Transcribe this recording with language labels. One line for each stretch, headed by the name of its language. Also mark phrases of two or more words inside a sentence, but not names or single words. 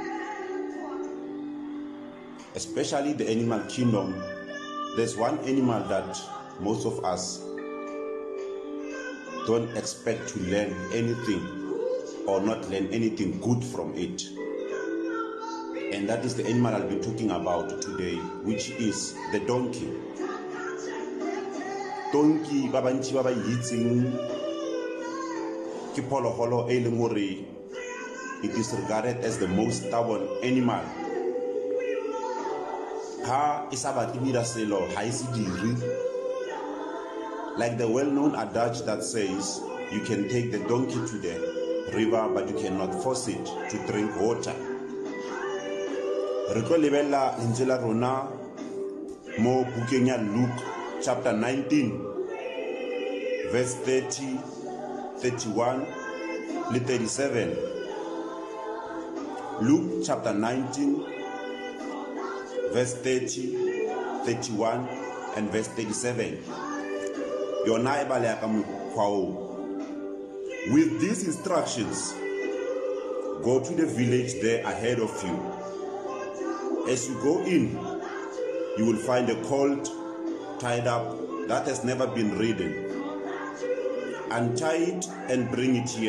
English: Especially the animal kingdom, there's one animal that most of us don't expect to learn anything or not learn anything good from it. And that is the animal I'll be talking about today, which is the donkey. Donkey,
Tswana: ba bantši ba ba itseng ke phologolo e leng hore
English: it is regarded as the most stubborn animal.
Tswana: Ha e sa batle dira selo ha e se dire.
English: Like the well-known adage that says, you can take the donkey to the river, but you cannot force it to drink water.
Tswana: Re tlo lebella lentswe la rona mo bukeng ya Luke chapter 19 verse 30, 31 le 37.
English: Luke chapter 19 verse 30, 31 and verse 37.
Tswana: Yona e balea ka mokgwa o.
English: With these instructions, go to the village there ahead of you. As you go in, you will find a colt tied up that has never been ridden. Untie it and bring it here.